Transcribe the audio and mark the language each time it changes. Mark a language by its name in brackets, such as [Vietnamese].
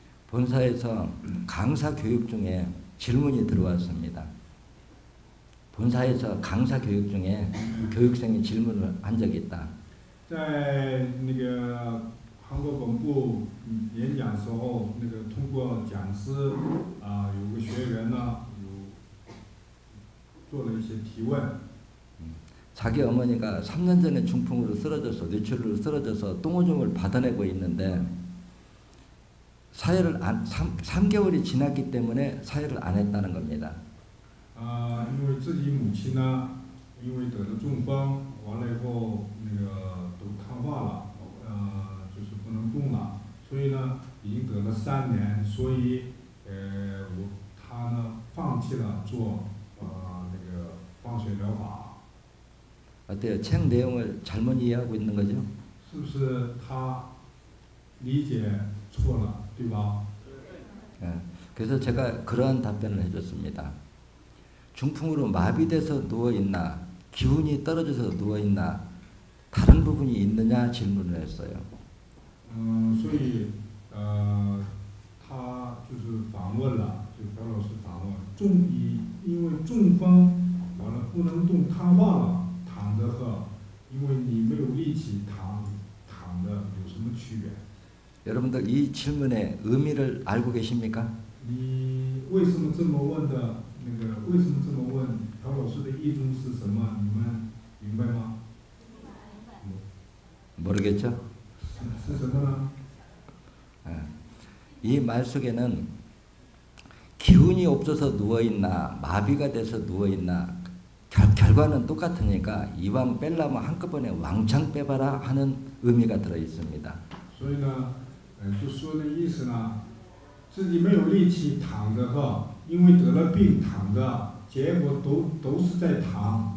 [Korean] 본사에서 강사 교육 중에 질문이 들어왔습니다. 본사에서 강사 교육 중에 교육생이 질문을 한 적이 있다. [Chinese] 在那个韩国本部演讲时候，那个通过讲师有个学员呢，做了一些提问。 [Korean] 자기 어머니가 3년 전에 중풍으로 쓰러져서 뇌출혈로 쓰러져서 똥오줌을 받아내고 있는데 사회를 3개월이 지났기 때문에 사회를 안 했다는 겁니다. [Chinese] 因为自己母亲呢，因为得了中风，完了以后那个都瘫痪了，就是不能动了，所以呢，已经得了3年，所以他呢放弃了做那个放血疗法。 [Korean] 어때요? 책 내용을 잘못 이해하고 있는 거죠? [Chinese] 是不是他理解错了，对吧？ [Korean] 그래서 제가 그러한 답변을 해줬습니다. 중풍으로 마비돼서 누워있나 기운이 떨어져서 누워있나 다른 부분이 있느냐 질문을 했어요. [Chinese] 所以他就是反问了，就朴老师反问，因为中风完了不能动瘫痪了，躺着和因为你没有力气躺着有什么区别？ [Korean] 여러분들 이 질문의 의미를 알고 계십니까? [Chinese] 你为什么这么问的？为什么这么问？朴老师的意图是什么？你们明白吗？ [Korean] 모르겠죠? [Chinese] 是什么呢？ [Korean] 이 말 속에는 기운이 없어서 누워있나 마비가 돼서 누워있나 결과는 똑같으니까 이왕 빼려면 한꺼번에 왕창 빼봐라 하는 의미가 들어있습니다. [Chinese] 所以呢，就说的意思呢，自己没有力气躺着哈，因为得了病躺着，结果都是在躺。